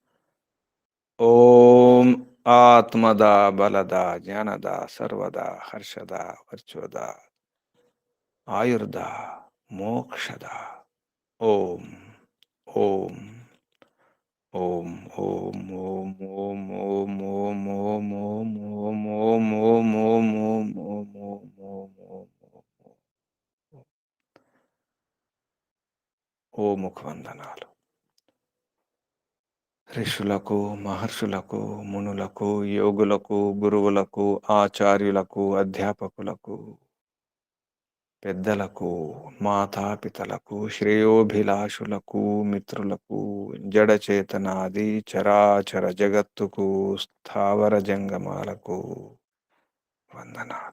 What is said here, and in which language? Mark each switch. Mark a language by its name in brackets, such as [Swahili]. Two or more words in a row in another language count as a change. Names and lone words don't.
[Sanskrit] ओम आत्मदा बलदा ज्ञानदा सर्वदा हर्षदा वर्चोदा आयुर्दा मोक्षदा। ओम ओम ओम ओम ओम ओम ओम ओम ओम ओम ओम ओम ओम ओम ओम ओम ओम ओम। [Telugu] ఓ ముఖవందనాలు ఋషులకు మహర్షులకు మునులకు యోగులకు గురువులకు ఆచార్యులకు అధ్యాపకులకు పెద్దలకు మాతాపితలకు శ్రేయోభిలాషులకు మిత్రులకు జడచేతనాది చరాచర జగత్తుకు స్థావర జంగమాలకు వందనాలు.